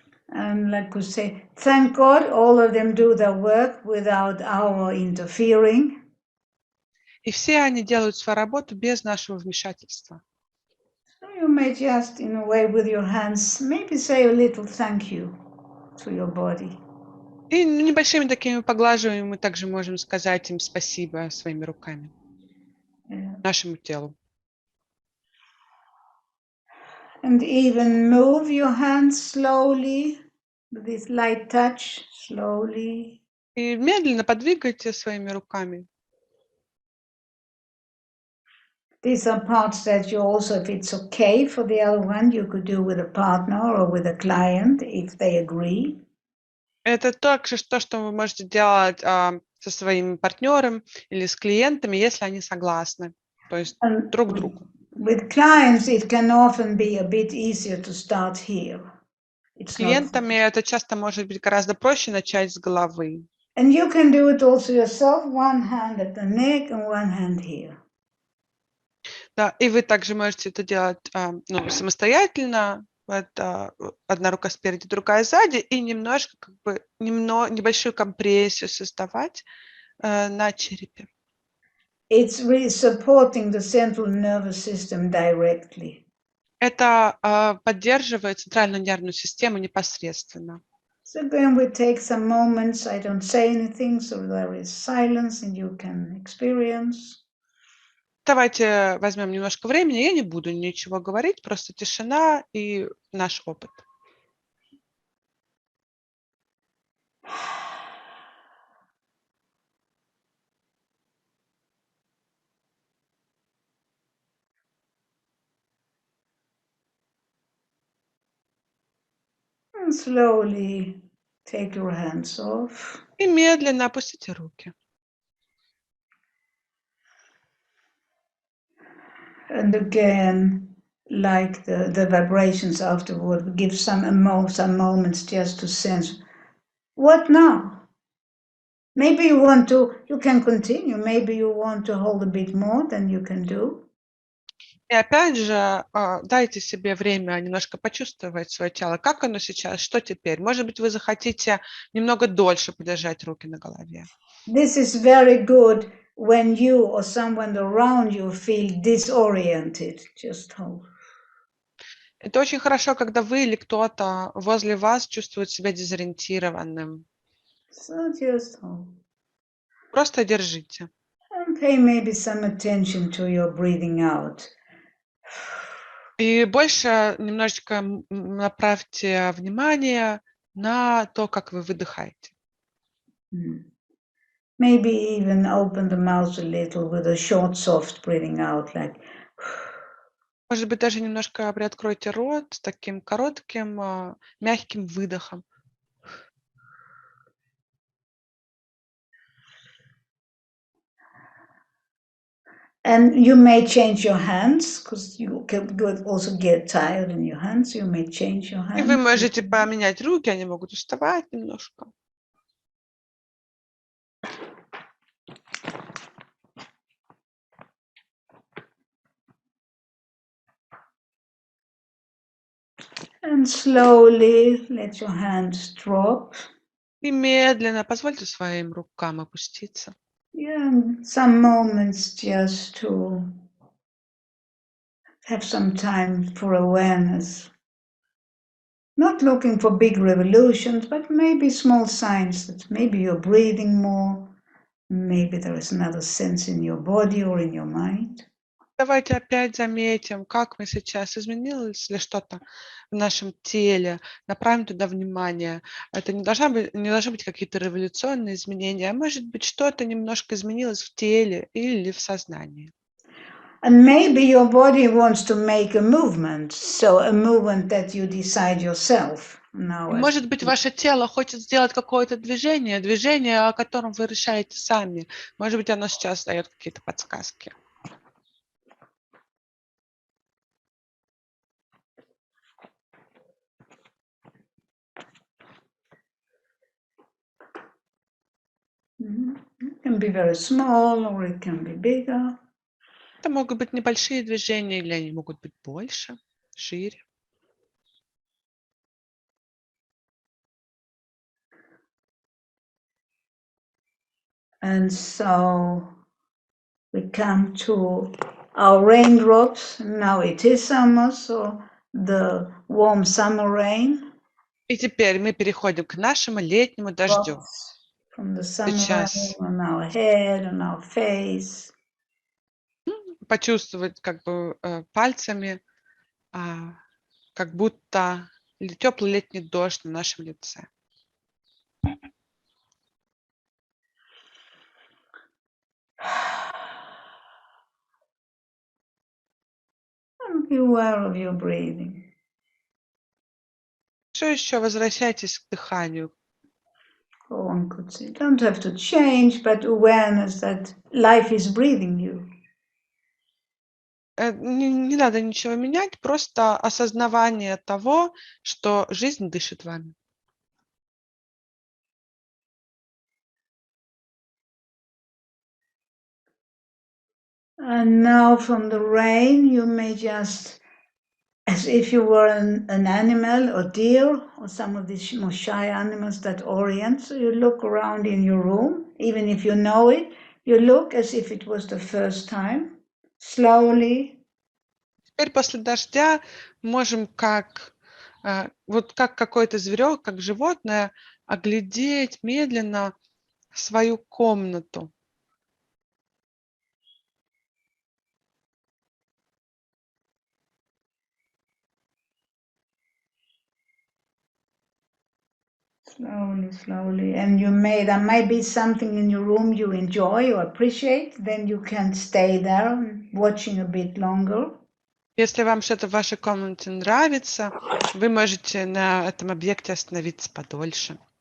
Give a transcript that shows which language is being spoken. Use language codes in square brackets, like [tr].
[en] And like we say, thank God, all of them do their work without our interfering. [ru] И все они делают свою работу без нашего вмешательства. [en] So you may just, in a way, with your hands, maybe say a little thank you to your body. [ru] И небольшими такими поглаживаниями мы также можем сказать им спасибо своими руками, нашему телу. [en] And even move your hands slowly, with this light touch, slowly. [ru] И медленно подвигайте своими руками. [en] These are parts that you also, if it's okay for the other one, you could do with a partner or with a client, if they agree. [ru] Это также то, что вы можете делать со своим партнером или с клиентами, если они согласны, то есть друг к другу. [en] With clients, it can often be a bit easier to start here. [ru] С клиентами это часто может быть гораздо проще начать с головы. [en] And you can do it also yourself, one hand at the neck and one hand here. [ru] Да, и вы также можете это делать самостоятельно. Одна рука спереди, другая сзади, и немножко, небольшую компрессию создавать на черепе. [en] It's really supporting the central nervous system directly. [ru] Это поддерживает центральную нервную систему непосредственно. [en] So again, we take some moments. I don't say anything, so there is silence, and you can experience. [ru] Давайте возьмем немножко времени. Я не буду ничего говорить, просто тишина и наш опыт. [en] And slowly take your hands off. [ru] И медленно опустите руки. [en] And again, like the vibrations afterward, give some moments just to sense, what now? Maybe you can continue, maybe you want to hold a bit more than you can do. [ru] И опять же, дайте себе время немножко почувствовать свое тело. Как оно сейчас? Что теперь? Может быть, вы захотите немного дольше подержать руки на голове. [en] This is very good when you or someone around you feel disoriented. Just hold. [ru] Это очень хорошо, когда вы или кто-то возле вас чувствует себя дезориентированным. [en] So just hold. [ru] Просто держите. [en] And pay maybe some attention to your breathing out. [ru] И больше немножечко направьте внимание на то, как вы выдыхаете. [en] Maybe even open the mouth a little with a short, soft breathing out, like. [ru] Может быть, даже немножко приоткройте рот с таким коротким, мягким выдохом. [en] And you may change your hands, because you can also get tired in your hands. You may change your hands. [ru] И вы можете поменять руки, они могут уставать немножко. [en] And slowly let your hands drop. [ru] И медленно позвольте своим рукам опуститься. [en] Yeah, some moments just to have some time for awareness. Not looking for big revolutions, but maybe small signs that maybe you're breathing more, maybe there is another sense in your body or in your mind. [ru] Давайте опять заметим, как мы сейчас, изменилось ли что-то в нашем теле, направим туда внимание. Это не должны быть какие-то революционные изменения, а может быть что-то немножко изменилось в теле или в сознании. [en] And maybe your body wants to make a movement, so a movement that you decide yourself. [ru] Может быть, ваше тело хочет сделать какое-то движение, о котором вы решаете сами. Может быть, оно сейчас дает какие-то подсказки. [en] It can be very small or it can be bigger. [ru] Это могут быть небольшие движения, или они могут быть больше, шире. [en] And so we come to our raindrops. Now it is summer, so the warm summer rain. [ru] И теперь мы переходим к нашему летнему дождю. [en] From the summer rain on our head, on our face. [ru] Почувствовать как бы пальцами, как будто теплый летний дождь на нашем лице. [en] And be aware of your breathing. [ru] Все еще возвращайтесь к дыханию. [en] One could say, don't have to change, but awareness that life is breathing you. [ru] Не надо ничего менять, просто осознавание того, что жизнь дышит вами. [en] And now from the rain, you may just, as if you were an animal or deer or some of these more shy animals that orient, so you look around in your room, even if you know it, you look as if it was the first time, slowly. [ru] Теперь после дождя можем как какой-то зверек, как животное, оглядеть медленно свою комнату. [en] Slowly, slowly. And there might be something in your room you enjoy or appreciate, then you can stay there watching a bit longer. [ru] Если вам что-то в вашей комнате нравится, вы можете на этом объекте остановиться подольше.